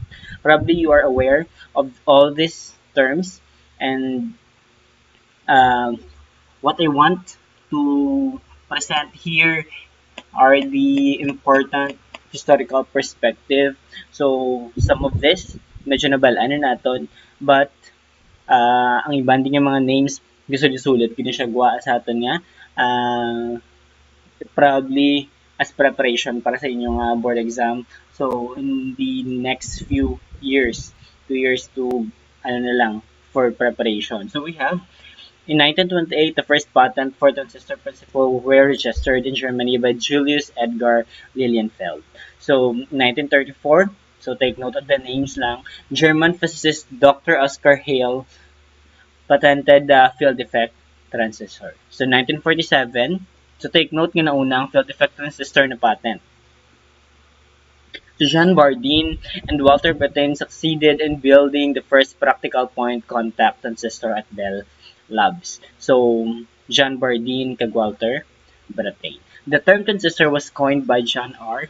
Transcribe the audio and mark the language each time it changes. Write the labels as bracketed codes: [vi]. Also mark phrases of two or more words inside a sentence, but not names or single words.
[en] Probably you are aware of all these terms, and um, what I want to present here are the important historical perspective. So, some of this, [hil] medyo nabalaan na naton, but ang iban din yung mga names, gusto sulit kini siya gawa sa aton nga, [en] probably as preparation [hil] para sa inyong [en] board exam. So, in the next few years, 2 years to, [hil] ano na lang, [en] for preparation. So, we have in 1928, the first patent for transistor principle were registered in Germany by Julius Edgar Lilienfeld. So, 1934, so take note of the names lang, German physicist Dr. Oscar Hale patented the field effect transistor. So, 1947, so take note [hil] nga naunang [en] field effect transistor na patent. Jean Bardeen and Walter Brattain succeeded in building the first practical point contact transistor at Bell Labs. [hil] So, Jean Bardeen kag Walter Brattain. [en] The term transistor was coined by John R.